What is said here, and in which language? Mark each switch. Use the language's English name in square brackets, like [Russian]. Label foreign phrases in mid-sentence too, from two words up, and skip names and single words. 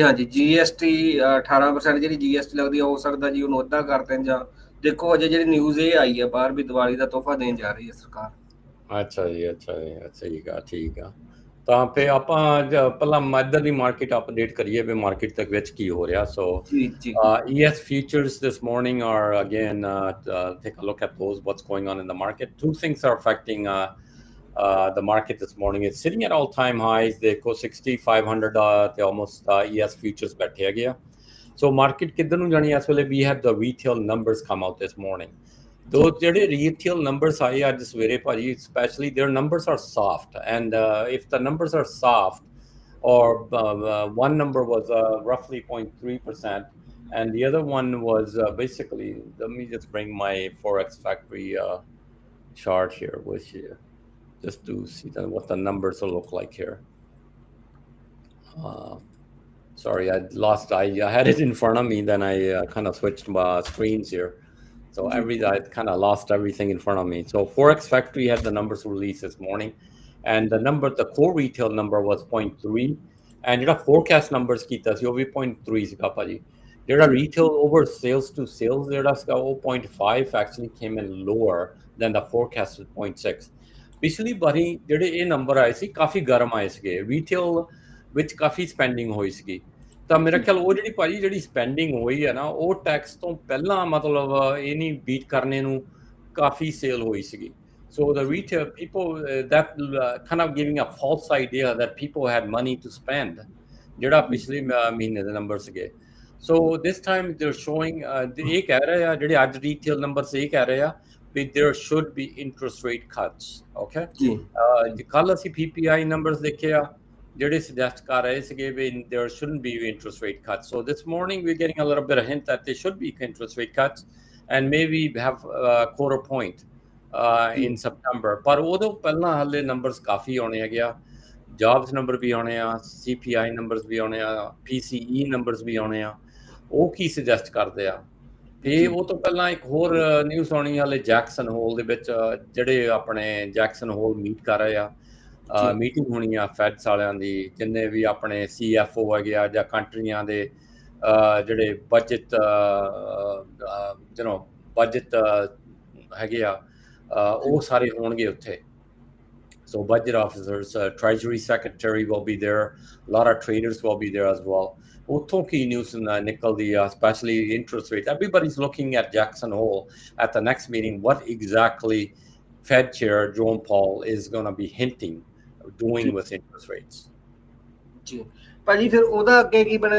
[Punjabi] ਹਾਂਜੀ, GST 18% ਜਿਹੜੀ GST ਲੱਗਦੀ ਹੋ ਸਕਦਾ ਜੀ ਉਹਨੂੰ ਅੱਧਾ ਕਰ ਦੇਣ, ਜਾਂ ਦੇਖੋ ਅਜੇ ਜਿਹੜੀ ਨਿਊਜ਼ ਇਹ ਆਈ ਹੈ ਬਾਹਰ ਵੀ ਦੀਵਾਲੀ ਦਾ ਤੋਹਫਾ ਦੇਣ ਜਾ ਰਹੀ ਹੈ ਸਰਕਾਰ। ਅੱਛਾ ਜੀ, ਠੀਕ ਆ। ਤਾਂ ਫਿਰ ਆਪਾਂ ਪਹਿਲਾਂ ਇੱਧਰ ਦੀ ਮਾਰਕੀਟ ਅਪਡੇਟ ਕਰੀਏ ਵੀ ਮਾਰਕੀਟ ਤੱਕ ਵਿੱਚ ਕੀ ਹੋ ਰਿਹਾ। [English] ਸੋ ES futures this morning are again take a look at those what's going on in the market. Two things are affecting the market this morning. It's sitting at all-time highs. [Punjabi] ਦੇਖੋ 6500 ਤੇ [English] almost ES futures [Punjabi] ਬੈਠੇ ਹੈਗੇ ਆ। [English] So market [Punjabi] ਕਿੱਧਰ ਨੂੰ ਜਾਣੀ ਇਸ ਵੇਲੇ? [English] We have the retail numbers come out this morning. Those ਜਿਹੜੇ retail numbers [Punjabi] ਆਏ ਅੱਜ ਸਵੇਰੇ ਭਾਜੀ, [English] especially their numbers are soft, and if the numbers are soft, or one number was roughly 0.3%, and the other one was basically, let me just bring my Forex Factory chart here with you, just to see what the numbers will look like here. Sorry, I had it in front of me, then I kind of switched my screens here. So I kind of lost everything in front of me. So Forex Factory had the numbers released this morning, and the core retail number was 0.3, and ਜਿਹੜਾ forecast numbers [Punjabi] ਕੀਤਾ ਸੀ ਉਹ ਵੀ 0.3 ਸੀਗਾ ਭਾਜੀ। [English] ਜਿਹੜਾ retail over sales to sales [Punjabi] ਜਿਹੜਾ ਸੀਗਾ ਉਹ [English] 0.5 actually came in lower than the forecasted 0.6. [Punjabi] ਪਿਛਲੀ ਵਾਰੀ ਜਿਹੜੇ ਇਹ ਨੰਬਰ ਆਏ ਸੀ ਕਾਫੀ ਗਰਮ ਆਏ ਸੀਗੇ, retail ਵਿੱਚ ਕਾਫੀ ਸਪੈਂਡਿੰਗ ਹੋਈ ਸੀਗੀ। ਤਾਂ ਮੇਰਾ ਖਿਆਲ ਉਹ ਜਿਹੜੀ ਭਾਜੀ ਜਿਹੜੀ ਸਪੈਂਡਿੰਗ ਹੋਈ ਹੈ ਨਾ ਉਹ ਟੈਕਸ ਤੋਂ ਪਹਿਲਾਂ ਮਤਲਬ ਇਹ ਨਹੀਂ ਬੀਟ ਕਰਨੇ ਨੂੰ ਕਾਫੀ ਸੇਲ ਹੋਈ ਸੀਗੀ। [English] So the retail people that kind of giving a false idea that people had money to spend, [Punjabi] ਜਿਹੜਾ ਪਿਛਲੇ ਮਹੀਨੇ ਦੇ ਨੰਬਰ ਸੀਗੇ। [English] So this time they're showing [Punjabi] ਇਹ ਕਹਿ ਰਹੇ ਆ ਜਿਹੜੇ ਅੱਜ [English] retail numbers [Punjabi] ਇਹ ਕਹਿ ਰਹੇ ਆ ਵੀ [English] there should be interest rate cuts. [Punjabi] Okay, ਕੱਲ ਅਸੀਂ [English] PPI numbers [Punjabi] ਦੇਖੇ ਆ ਜਿਹੜੇ suggest ਕਰ ਰਹੇ ਸੀਗੇ ਵੀ [English] there shouldn't be interest rate cuts. So this morning we're getting a little bit of hint that there should be interest rate cuts and maybe have a quarter point in September. [Punjabi] ਪਰ ਉਦੋਂ ਪਹਿਲਾਂ ਹਾਲੇ numbers ਕਾਫੀ ਆਉਣੇ ਹੈਗੇ ਆ, [English] jobs number [Punjabi] ਵੀ ਆਉਣੇ ਆ, [English] CPI numbers [Punjabi] ਵੀ ਆਉਣੇ ਆ, [English] PCE numbers [Punjabi] ਵੀ ਆਉਣੇ ਆ। ਉਹ ਕੀ suggest ਕਰਦੇ ਆ? ਤੇ ਉਹ ਤੋਂ ਪਹਿਲਾਂ ਇੱਕ ਹੋਰ ਨਿਊਜ਼ ਆਉਣੀ ਹਾਲੇ ਜੈਕਸਨ ਹੋਲ ਦੇ ਵਿੱਚ, ਜਿਹੜੇ ਆਪਣੇ ਜੈਕਸਨ ਹੋਲ ਮੀਟ ਕਰ ਰਹੇ ਆ। ਮੀਟਿੰਗ ਹੋਣੀ ਆ ਫੈਡਸ ਵਾਲਿਆਂ ਦੀ, ਜਿੰਨੇ ਵੀ ਆਪਣੇ CFO ਹੈਗੇ ਆ ਜਾਂ ਕੰਟਰੀਆਂ ਦੇ ਜਿਹੜੇ ਬਜਟ ਬਜਟ ਹੈਗੇ ਆ ਉਹ ਸਾਰੇ ਹੋਣਗੇ ਉੱਥੇ। [English] So budget officers, treasury secretary will be there. A lot of traders will be there as well. [Punjabi] ਉੱਥੋਂ ਕੀ news ਨਿਕਲਦੀ ਆ, [English] especially interest rates. Everybody's looking at Jackson Hole at the next meeting. What exactly Fed Chair Jerome Powell is going to be hinting, doing with interest rates. [Punjabi] ਜੀ ਭਾਜੀ, ਫਿਰ ਉਹਦਾ ਅੱਗੇ ਕੀ ਬਣਿਆ?